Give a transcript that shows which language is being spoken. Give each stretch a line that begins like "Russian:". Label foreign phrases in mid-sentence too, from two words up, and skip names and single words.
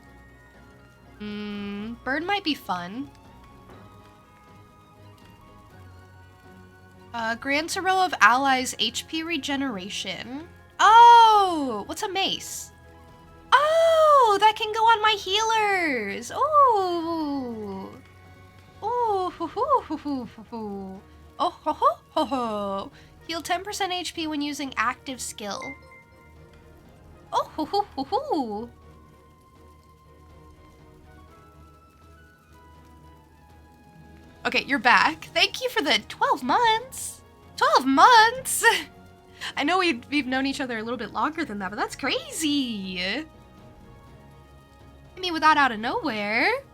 English: Burn might be fun. Grants a row of allies HP regeneration. Oh! What's a mace? Oh! That can go on my healers! Oh! Oh, hoo hoo hoo hoo hoo hoo. Oh, ho ho ho ho. Heal 10% HP when using active skill. Oh, hoo hoo hoo hoo. Okay, you're back. Thank you for the 12 months. 12 months? I know we've known each other a little bit longer than that, but that's crazy. I mean, with that out of nowhere.